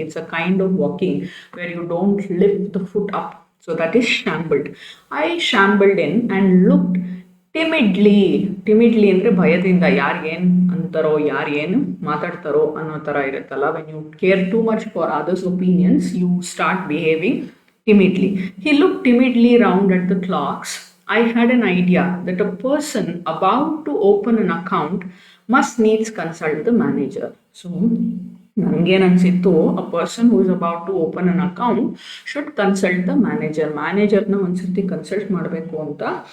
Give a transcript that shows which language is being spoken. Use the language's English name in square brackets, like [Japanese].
[English] It's a kind of walking where you don't lift the foot up. So that is shambled. I shambled in and looked timidly [Kannada] ಅಂದರೆ ಭಯದಿಂದ, ಯಾರಿಗೇನು ಅಂತಾರೋ, ಯಾರೇನು ಮಾತಾಡ್ತಾರೋ ಅನ್ನೋ ಥರ ಇರುತ್ತಲ್ಲ. [English] When you care too much for others opinions, you start behaving timidly. He looked timidly round at the clerks. I had an idea that a person about to open an account must needs consult the manager. So, [Kannada] ನನಗೇನು ಅನಿಸಿತ್ತು, [English] a person who is about to open an account should consult the ಮ್ಯಾನೇಜರ್ನ [Kannada] ಒಂದ್ಸರ್ತಿ consult ಮಾಡಬೇಕು ಅಂತ.